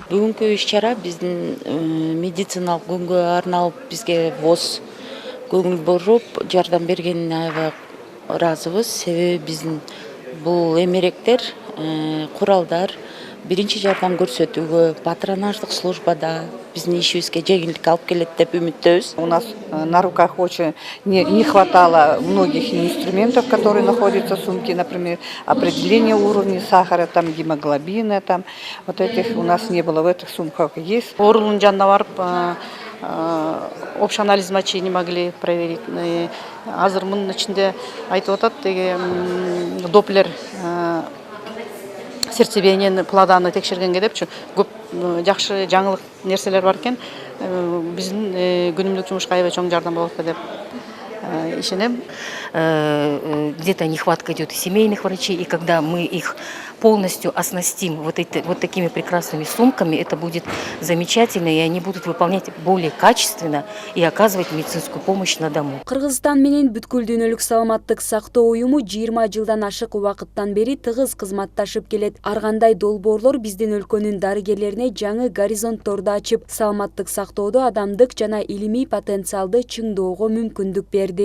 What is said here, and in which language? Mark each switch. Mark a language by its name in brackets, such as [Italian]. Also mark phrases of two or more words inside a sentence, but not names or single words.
[Kyrgyz] Бүгүнкү иш-чара биздин медициналык күнгө арналып бизге ВОЗ көңүл буруп жардам бергенине аябай ыраазыбыз. Себеби биздин бул эмеректер, куралдар биринчи жардам көрсөтүүгө, патронаждык службада биздин ишибизге жеңилдик алып келет деп үмүттөбүз. [Russian] У нас на руках очень не хватало многих инструментов, которые находятся в сумке, например, определение уровня сахара, там гемоглобина, там вот этих у нас не было, в этих сумках есть. [Kyrgyz] Оорунун жанына барып [Russian] общий анализ мочи не могли проверить. [Kyrgyz] Азыр мунун ичинде айтып атат деги доплер [Russian] сердцебиениени плоданы [Kyrgyz] текшергенге депчи көп жакшы жаңылык нерселер бар экен. Биздин күнүмдүк жумушка аябай чоң жардам болот деп ишенем. [Russian] Где-то нехватка идет семейных врачей, и когда мы их полностью оснастим вот такими прекрасными сумками, это будет замечательно, и они будут выполнять более качественно и оказывать медицинскую помощь на дому. [Kyrgyz] Кыргызстан менен бүткүл дүйнөлүк саламаттык сактоо уюму 20 жылдан ашык убакыттан бери тыгыз кызматташып келет. Ар кандай долбоорлор биздин өлкөнүн дарыгерлерине жаңы горизонтторду ачып, саламаттык сактоодо адамдык жана илимий потенциалды чыңдоого мүмкүндүк берди.